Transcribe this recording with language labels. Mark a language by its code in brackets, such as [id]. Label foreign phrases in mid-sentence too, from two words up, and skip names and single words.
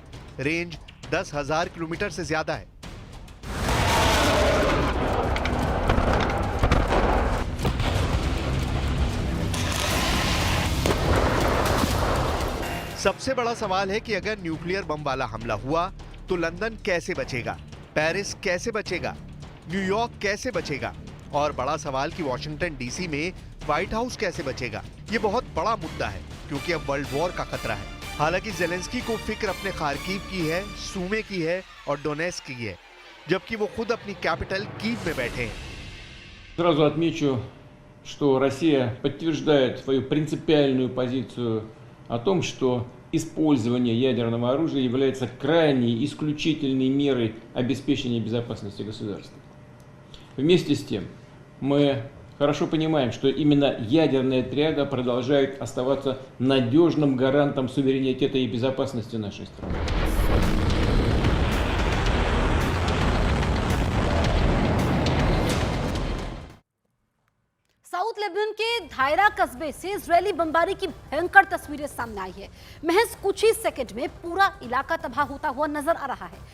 [hi] रेंज 10000 किलोमीटर से ज्यादा है। सबसे बड़ा सवाल है कि अगर [en] nuclear bomb [hi] वाला हमला हुआ तो लंदन कैसे बचेगा, पेरिस कैसे बचेगा, न्यूयॉर्क कैसे बचेगा और बड़ा सवाल कि वॉशिंगटन डीसी में व्हाइट हाउस कैसे बचेगा। ये बहुत बड़ा मुद्दा है क्योंकि अब [en] world war [hi] का खतरा है। हालांकि जेलेंस्की को फिक्र अपने खार्किव की है, सूमे की है और डोनेस्क की है, जबकि वो खुद अपनी कैपिटल कीव में बैठे हैं। [ru] Сразу отмечу, что Россия подтверждает свою принципиальную позицию о том, что использование ядерного оружия является крайней, исключительной мерой обеспечения безопасности государства. Вместе с тем, мы хорошо понимаем, что именно ядерная триада продолжает оставаться надежным гарантом суверенитета и безопасности нашей страны. [hi] साउथ लेबनान के धायरा कस्बे से इजरायली बमबारी की भयंकर तस्वीरें सामने आई है। महज कुछ ही सेकंड में पूरा इलाका तबाह होता हुआ नजर आ रहा है।